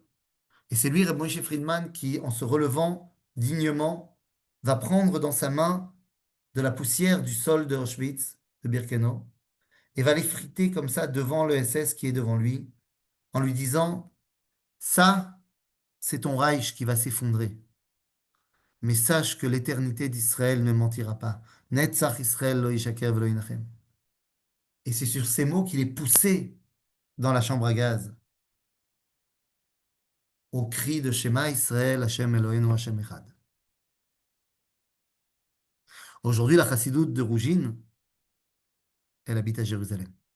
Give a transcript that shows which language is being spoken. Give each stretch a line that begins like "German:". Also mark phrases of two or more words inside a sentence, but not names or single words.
French: Et c'est lui, Reb Moshe Friedman, qui, en se relevant dignement, va prendre dans sa main de la poussière du sol de Auschwitz, de Birkenau, et va l'effriter comme ça devant le SS qui est devant lui, en lui disant, ça, c'est ton Reich qui va s'effondrer. Mais sache que l'éternité d'Israël ne mentira pas.
Hebrew: נצח ישראל לא ישקר ולא ינחם.
French: Et c'est sur ces mots qu'il est poussé dans la chambre à gaz, au cri de
Hebrew: שמע ישראל השם אלוהינו השם אחד.
French: Aujourd'hui, la chassidoute de Rougine, elle habite à Jérusalem.